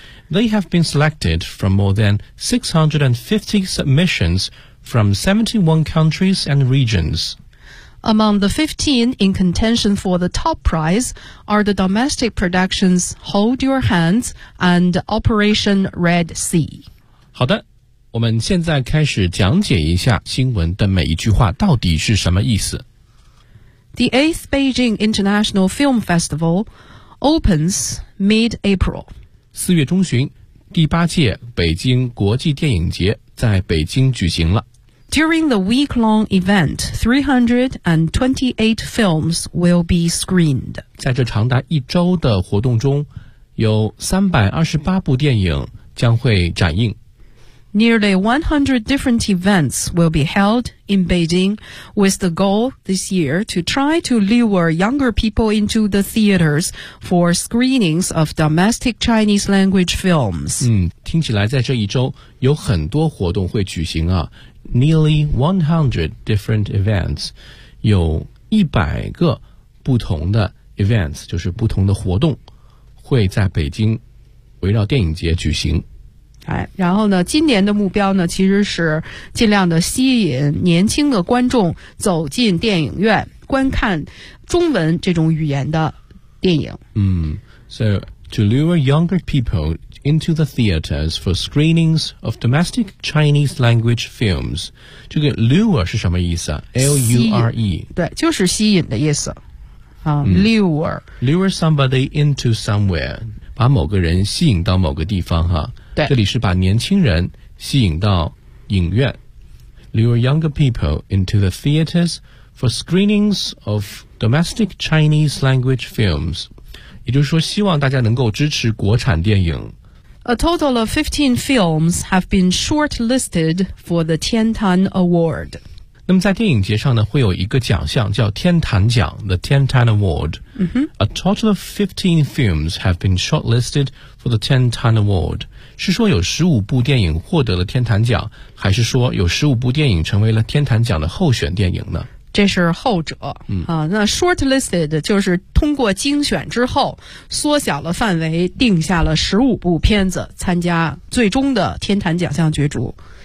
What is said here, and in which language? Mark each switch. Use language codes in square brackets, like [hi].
[en] They have been selected from more than 650 submissions from 71 countries and regions. Among the 15 in contention for the top prize are the domestic productions Hold Your Hands and Operation Red Sea. [zh] 好的，我们现在开始讲解一下新闻的每一句话到底是什么意思。 [en] The 8th Beijing International Film Festival opens mid-April. [zh] 四月中旬，第八届北京国际电影节在北京举行了。 [en] During the week-long event, 328 films will be screened. [zh] 在这长达一周的活动中，有328部电影将会展映。 [en] Nearly 100 different events will be held in Beijing, with the goal this year to try to lure younger people into the theaters for screenings of domestic Chinese language films. [zh] 听起来在这一周有很多活动会举行啊。 [en] Nearly 100 different events, [zh] 有100个不同的 events, 就是不同的活动会在北京围绕电影节举行。哎，然后呢，今年的目标呢，其实是尽量的吸引年轻的观众走进电影院，观看中文这种语言的电影。 [en] So, to lure younger people,into the theaters for screenings of domestic Chinese language films. [zh] 这个 lure 是什么意思啊 ?L-U-R-E. 对就是吸引的意思。Lure. [en] Lure somebody into somewhere. [zh] 把某个人吸引到某个地方哈。对。这里是把年轻人吸引到影院。 [en] Lure younger people into the theaters for screenings of domestic Chinese language films. [zh] 也就是说希望大家能够支持国产电影。 [en] A total of 15 films have been shortlisted for the Tian Tan Award. [zh] 那么在电影节上呢会有一个奖项叫天坛奖 ,the Tian Tan Award.、 Mm-hmm. [en] A total of 15 films have been shortlisted for the Tian Tan Award. [zh] 是说有15部电影获得了天坛奖还是说有15部电影成为了天坛奖的候选电影呢这是后者、那 shortlisted 就是通过精选之后缩小了范围定下了15部片子参加最终的天坛奖项角逐